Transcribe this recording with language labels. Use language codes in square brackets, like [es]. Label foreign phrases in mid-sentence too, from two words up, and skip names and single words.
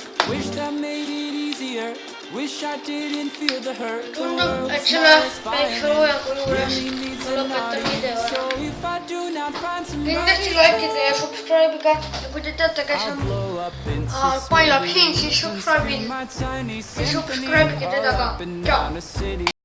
[en] Wish that made it easier. Wish I didn't feel the hurt. The [et] Tundub, et [en] world's [et] selle [en] smallest [et] väikse [en] violin [et] loojangu juures [en] really needs [et] ma [en] an [et] lõpetan [en] audience. [et] video [en] So [et] ära. [en] if I do not find [et] Kindlasti [en] somebody, [et] likeige ja subscribe'ige ja kui te teate, kes [en] I'll [et] on [en] blow up into [et] Paila Clean, siis [en] smithereens and [et] subscribe'ige [en] scream my tiny [et] ja [en] symphony [et] subscribe'ige teda [en] all [et] ka. [en] up and [et] Tšau! [en] down the city.